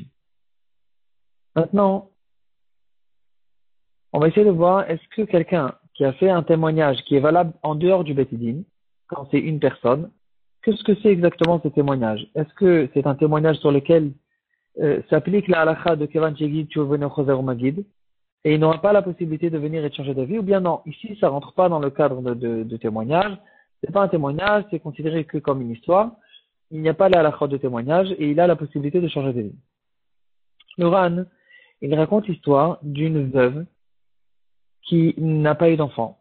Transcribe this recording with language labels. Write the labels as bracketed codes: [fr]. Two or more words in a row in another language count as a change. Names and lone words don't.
[fr] Maintenant, on va essayer de voir est-ce que quelqu'un qui a fait un témoignage qui est valable en dehors du Bet Din, quand c'est une personne, qu'est-ce que c'est exactement ce témoignage? Est-ce que c'est un témoignage sur lequel s'applique la halakha de [he] כיוון שהגיד שוב אינו חוזר ומגיד [fr] et il n'aura pas la possibilité de venir et de changer d'avis, ou bien non, ici ça rentre pas dans le cadre de témoignage, c'est pas un témoignage, c'est considéré que comme une histoire, il n'y a pas la halakha de témoignage et il a la possibilité de changer d'avis. Le Ran, il raconte l'histoire d'une veuve qui n'a pas eu d'enfant.